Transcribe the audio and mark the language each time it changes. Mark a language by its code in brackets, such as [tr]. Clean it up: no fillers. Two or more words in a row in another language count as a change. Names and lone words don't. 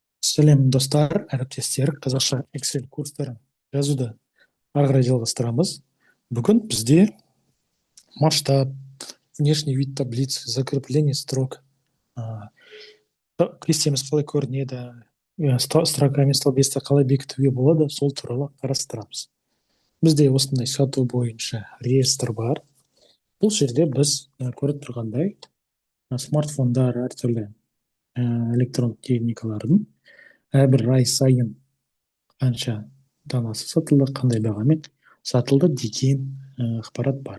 [kk] Сәлем достар, әріптестер, қазақша Excel курстарын жазуды ары қарай жалғастырамыз. Бүгін бізде [ru] масштаб, внешний вид таблиц, закрепление строк, [kk] кестеміз қалай көрінеді, строка мен столбецті қалай бекітуге болады, сол туралы қарастырамыз. Бізде осындай сату бойынша реестр бар. Бұл жерде біз көріп тұрғандай смартфондар, әртүрлі электронды техникалардың әрбір ай сайын қанша данасы сатылды, қандай бағамен сатылды деген ақпарат бар.